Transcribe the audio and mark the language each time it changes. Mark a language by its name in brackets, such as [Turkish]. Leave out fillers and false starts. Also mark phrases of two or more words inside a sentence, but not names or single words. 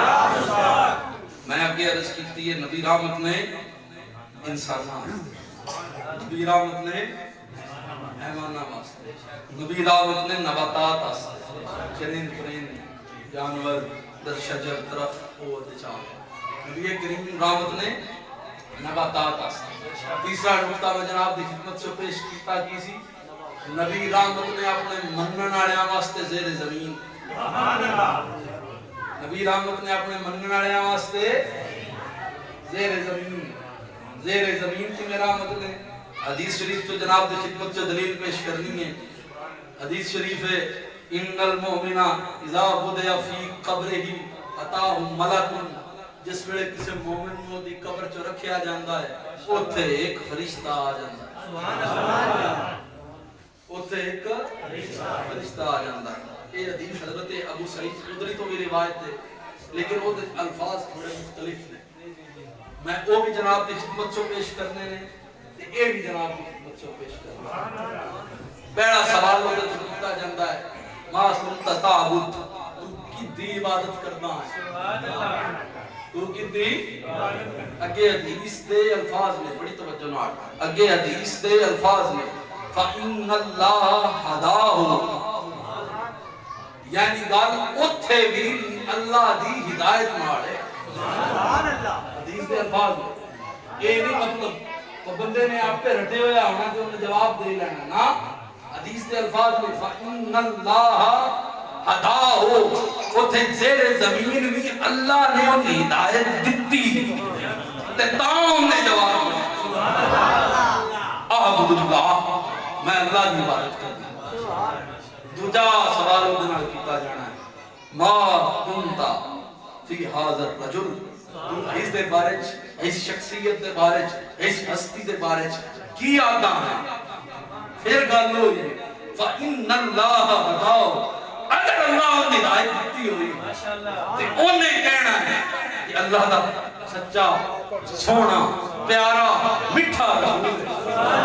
[Punjabi] میں اگے عرض کیتی ہے نبی رحمت نے انساناں، نبی رحمت نے حیواناں واسطے، نبی رحمت نے نباتات واسطے، چرند پرند جانور در شجر درخت اور چاند، نبی کریم رحمت نے نباتات واسطے۔ تیسرا نقطہ میں جناب دی خدمت سے پیش کیتا کی سی، نبی رحمت نے اپنے منن والیاں واسطے زیر زمین، نبی رحمت نے اپنے منن والیاں واسطے زیر زمین کی میرا رحمت نے۔ حدیث شریف تو جناب دی خدمت سے دلیل پیش کرنی ہے، حدیث شریف ہے [Arabic] ان المؤمن اذا وضع فی قبرہ اتاہ ملک، [Punjabi] جس ویلے کسی مومن نو دی قبر چ رکھیا جاندا ہے اوتھے ایک فرشتہ آ جاندا ہے، سبحان اللہ، اوتھے ایک فرشتہ آ جاندا ہے۔ [Urdu] یہ حدیث حضرت ابو سعید خدری تو بھی روایت ہے، لیکن وہ الفاظ تھوڑے مختلف ہیں، میں وہ بھی جناب کی خدمت سے پیش کرنے نے تے اے بھی جناب کی خدمت سے پیش کرنے۔ [Punjabi] پہلا سوال وہ کیتا جاندا ہے [Arabic] ما سنت تعبد، [Punjabi] تو کدی عبادت کرنا ہے، تو کدی اگے حدیث دے الفاظ میں بڑی توجہ نال، اگے حدیث دے الفاظ میں [Arabic] فإن اللہ ہداہ، [Punjabi] یعنی گل اوتھے بھی اللہ دی ہدایت نال ہے، سبحان اللہ، حدیث دے الفاظ میں یہ نہیں مطلب تو بندے نے آپ پہ رٹے ہوئے ہونا کہ انہیں جواب دے لینا، نا حدیث دے الفاظ میں [Arabic] فإن اللہ ہداہ، [Punjabi] اوتھے زیر زمین بھی اللہ نے انہیں ہدایت دتی تے تاں انہیں جواب دیا [Arabic] اعبد اللہ، [Urdu] میں اللہ کی عبادت کرنا۔ [Punjabi] دوجا سوال ادھر کیتا جانا ہے [Arabic] ما کنتا فی حاضر الرجل، [Punjabi] اس دے بارے اس شخصیت دے بارے اس ہستی دے بارے کی آدھا ہے، پھر گل ہوئی [Arabic] فإن اللہ ہداہ، [Punjabi] اگر اللہ نے ہدایت دیتی ہوئی تو انہیں کہنا ہے کہ اللہ دا سچا سونا پیارا میٹھا رسول ہے۔